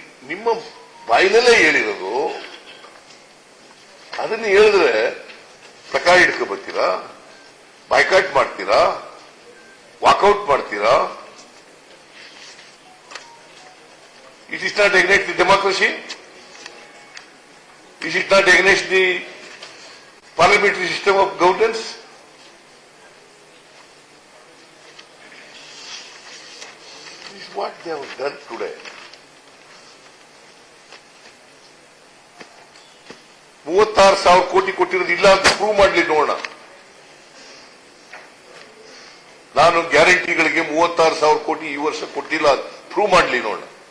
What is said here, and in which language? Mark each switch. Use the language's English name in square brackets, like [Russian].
[Kannada] ನಿಮ್ಮ ಬಾಯಿನಲ್ಲೇ ಹೇಳಿರೋದು, ಅದನ್ನ ಹೇಳಿದ್ರೆ ಪ್ರಕಾರ ಹಿಡ್ಕೊ ಬರ್ತೀರಾ, ಬಾಯ್ಕಾಟ್ ಮಾಡ್ತೀರಾ, ವಾಕೌಟ್ ಮಾಡ್ತೀರಾ? [English] It is not against the democracy, it is not against the parliamentary system of governance. This is what they have done today. [Kannada] 36,000 ಕೋಟಿ ಕೊಟ್ಟಿರೋದು ಇಲ್ಲ ಅಂತ ಪ್ರೂವ್ ಮಾಡ್ಲಿ ನೋಡೋಣ. ನಾನು ಗ್ಯಾರಂಟಿಗಳಿಗೆ 36,000 ಕೋಟಿ ಈ ವರ್ಷ ಕೊಟ್ಟಿಲ್ಲ, ಪ್ರೂವ್ ಮಾಡ್ಲಿ ನೋಡೋಣ.